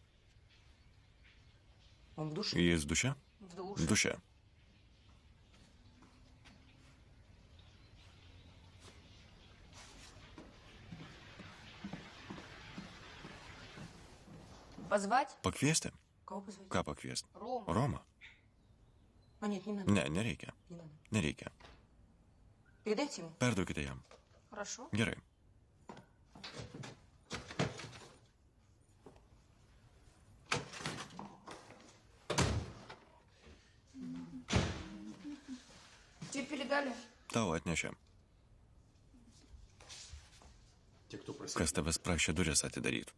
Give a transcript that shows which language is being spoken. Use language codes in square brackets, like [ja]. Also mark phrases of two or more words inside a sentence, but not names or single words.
[ru] Он в душе? [lt] Jis duše? [ru] В душе. [lt] Duše. [ru] Позвать? [lt] Pakviesti? [ru] Кого позвать? [lt] Ką pakviesti? [ru] Рому. [lt] Roma? [ru] А нет, не надо. [lt] Ne, nereikia. [ru] Не надо. [lt] Nereikia. [ru] Передайте ему. [lt] Perduokite jam. [ru] Хорошо. [lt] Gerai. [ru] Тебе передали? [lt] Tau atnešė. Kas tavęs prašė duris atidaryti?